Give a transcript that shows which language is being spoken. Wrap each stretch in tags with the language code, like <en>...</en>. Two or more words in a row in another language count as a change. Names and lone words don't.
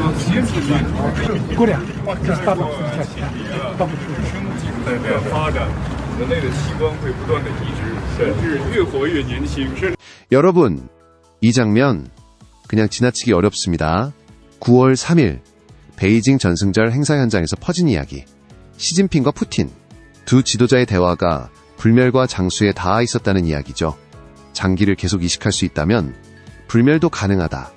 <zh>过两，这是大脑是下去，到不出在这样发展，人类的器官会不断的移植，甚至越活越年轻。</zh> <ko>여러분, 이 장면 그냥 지나치기 어렵습니다. 9월 3일 베이징 전승절 행사 현장에서 퍼진 이야기. 시진핑과 푸틴 두 지도자의 대화가 불멸과 장수에 닿아 있었다는 이야기죠. 장기를 계속 이식할 수 있다면 불멸도 가능하다.</ko>